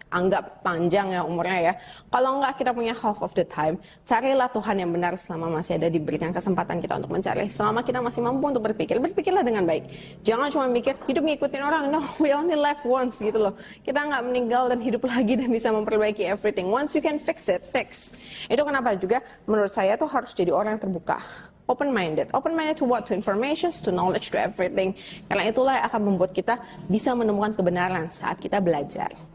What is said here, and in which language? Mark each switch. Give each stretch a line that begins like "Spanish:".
Indonesian: Anggap panjang ya umurnya ya. Kalau enggak kita punya
English: half of the time,
Indonesian: carilah Tuhan yang benar selama masih ada diberikan kesempatan kita untuk mencari. Selama kita masih mampu untuk berpikir, berpikirlah dengan baik. Jangan cuma mikir hidup ngikutin orang,
English: no, we only live once
Indonesian: gitu loh. Kita nggak meninggal dan hidup lagi dan bisa memperbaiki everything.
English: Once you can fix it, fix.
Indonesian: Itu kenapa juga menurut saya tuh harus jadi orang yang terbuka.
English: Open-minded to what? To information, to knowledge, to everything.
Indonesian: Karena itulah yang akan membuat kita bisa menemukan kebenaran saat kita belajar.